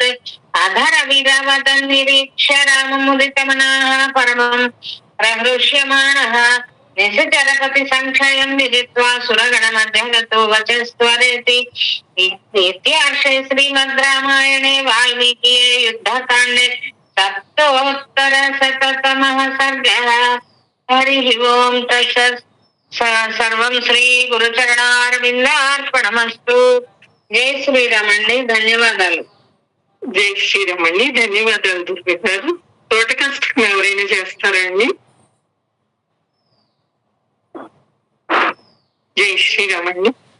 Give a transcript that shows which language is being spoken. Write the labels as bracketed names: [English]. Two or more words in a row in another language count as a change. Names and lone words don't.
[Sanskrit] अधरविरवदन् निरीक्ष्य राममुदितमनः परमं प्रहृष्यमाणः निशचरपति संक्षयं विदित्वा सुरगणमध्यगतो वचस्त्वरेति इत्यार्षे श्रीमद् रामायणे वाल्मीकिये युद्धकाण्डे सप्तोत्तरशततमः सर्गः हरिः ओं तत्सत् सर्वं श्री गुरुचरणारविन्दार्पणमस्तु. [Telugu] జై శ్రీరామ్ అండి, ధన్యవాదాలు. జై శ్రీరామ్ అండి, ధన్యవాదాలు దుర్గ గారు. తోట కష్టం ఎవరైనా చేస్తారండి? జై శ్రీరామ్ అండి.